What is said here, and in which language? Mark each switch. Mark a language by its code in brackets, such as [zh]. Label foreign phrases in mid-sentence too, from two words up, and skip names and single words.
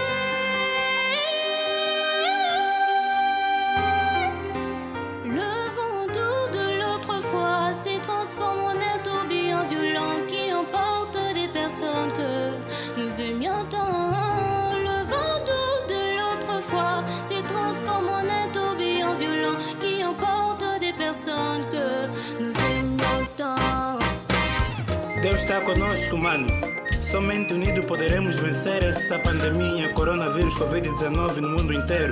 [fr] Le vent doux de l'autre fois s'est transformé en un tourbillon violent qui emporte des personnes que nous aimions tant. Le vent doux de l'autre fois s'est transformé en un tourbillon violent qui emporte des personnes que nous aimions tant. [pt] Deus está conosco, mano. Somente unidos poderemos vencer essa pandemia, coronavírus Covid-19 no mundo inteiro.